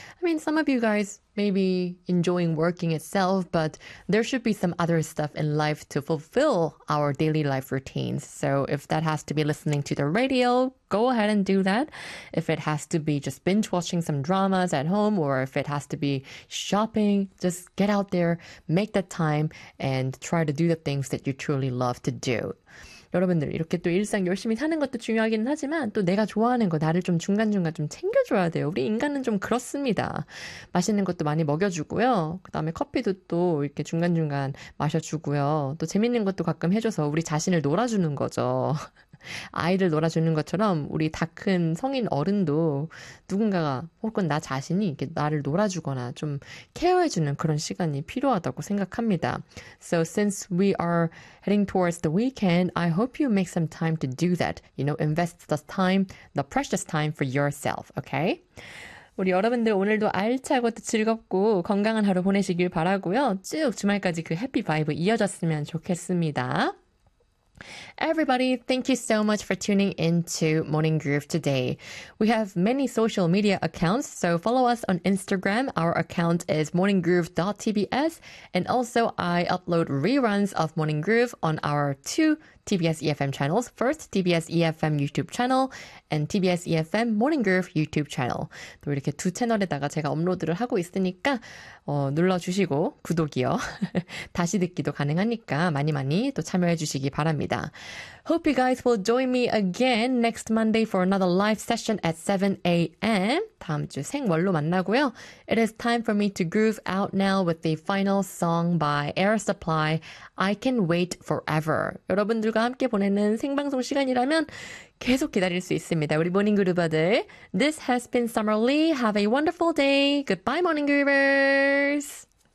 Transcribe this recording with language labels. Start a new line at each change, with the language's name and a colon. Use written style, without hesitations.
English: I mean, some of you guys may be enjoying working itself, but there should be some other stuff in life to fulfill our daily life routines. So if that has to be listening to the radio, go ahead and do that. If it has to be just binge watching some dramas at home, or if it has to be shopping, just get out there, make that time, and try to do the things that you truly love to do.
Korean: 여러분들 이렇게 또 일상 열심히 사는 것도 중요하긴 하지만 또 내가 좋아하는 거 나를 좀 중간중간 좀 챙겨줘야 돼요. 우리 인간은 좀 그렇습니다. 맛있는 것도 많이 먹여주고요. 그 다음에 커피도 또 이렇게 중간중간 마셔주고요. 또 재밌는 것도 가끔 해줘서 우리 자신을 놀아주는 거죠. 아이를 놀아주는 것처럼 우리 다 큰 성인 어른도 누군가가 혹은 나 자신이 이렇게 나를 놀아주거나 좀 케어해주는 그런 시간이 필요하다고 생각합니다.
English: So since we are heading towards the weekend, I hope you make some time to do that. You know, invest the time, the precious time for yourself, okay?
Korean: 우리 여러분들 오늘도 알차고 또 즐겁고 건강한 하루 보내시길 바라고요. 쭉 주말까지 그 해피 바이브 이어졌으면 좋겠습니다.
English: Everybody, thank you so much for tuning into Morning Groove today. We have many social media accounts, so follow us on Instagram. Our account is morninggroove.tbs, and also I upload reruns of Morning Groove on our two TBS EFM channels. First, TBS EFM YouTube channel and TBS EFM Morning Groove YouTube channel.
Korean: 또 이렇게 두 채널에다가 제가 업로드를 하고 있으니까 눌러주시고 구독이요. 다시 듣기도 가능하니까 많이 많이 또 참여해 주시기 바랍니다.
English: Hope you guys will join me again next Monday for another live session at 7 a.m.
Korean: 다음 주 생월로 만나고요.
English: It is time for me to groove out now with the final song by Air Supply, I Can Wait Forever.
Korean: 여러분들과 함께 보내는 생방송 시간이라면 계속 기다릴 수 있습니다. 우리 모닝 그루버들.
English: This has been Summer Lee. Have a wonderful day. Goodbye, morning groovers.